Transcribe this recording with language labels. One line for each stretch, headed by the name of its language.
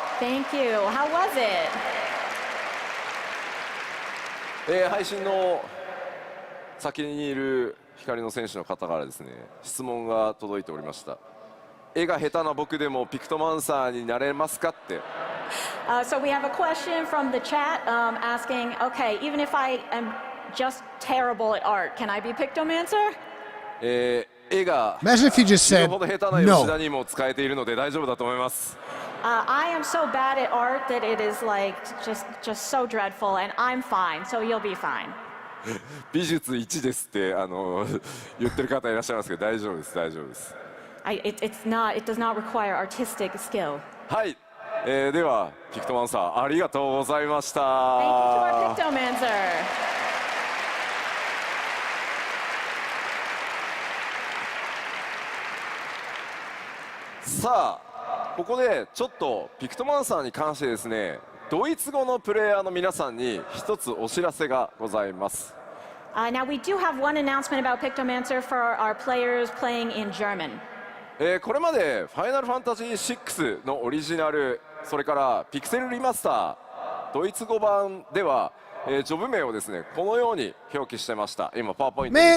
English: Thank you. How was it?
Japanese: 配信の先にいる光の選手の方からですね、質問が届いておりました。絵が下手な僕でもピクトマンサーになれますかって。
English: So we have a question from the chat asking, okay, even if I am just terrible at art, can I be Pictomancer?
Japanese: 絵が
English: Imagine if you just
Japanese: 死ぬ
English: said
Japanese: ほど下手な吉田
English: no.
Japanese: にも使えているので大丈夫だと思います。
English: I am so bad at art that it is like just so dreadful, and I'm fine, so you'll be fine.
Japanese: 美術1ですって言ってる方いらっしゃいますけど大丈夫です大丈夫です。
English: It does not require artistic skill.
Japanese: はい、ではピクトマンさんありがとうございました。
English: Thank you to our Pictomancer.
Japanese: さあここでちょっとピクトマンサーに関してですね、ドイツ語のプレイヤーの皆さんに一つお知らせがございます。
English: Now we do have one announcement about Pictomancer for our players playing in German.
Japanese: これまでファイナルファンタジー6のオリジナル、それからピクセルリマスタードイツ語版では、ジョブ名をですねこのように表記してました。今パワーポイントに映